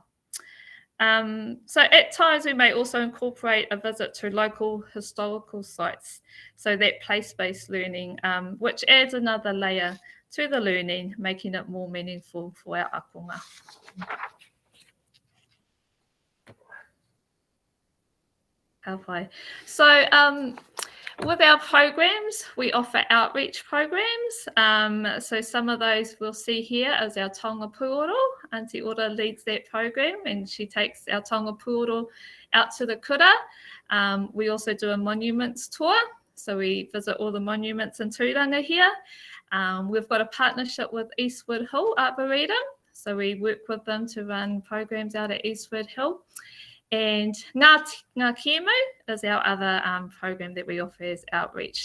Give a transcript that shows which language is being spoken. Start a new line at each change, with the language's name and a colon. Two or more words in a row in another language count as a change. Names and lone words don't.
English: So at times we may also incorporate a visit to local historical sites, so that place-based learning, which adds another layer to the learning, making it more meaningful for our akonga. So with our programs, we offer outreach programs. So some of those we'll see here as our
Māori: taonga puoro.
English: Auntie Ora leads that program, and she takes our
Māori: taonga puoro
English: out to the kura. We also do a monuments tour. So we visit all the monuments in Tūranga here. We've got a partnership with Eastwood Hill Arboretum. So we work with them to run programs out at Eastwood Hill. And Ngā Kēmu is our other program that we offer as outreach.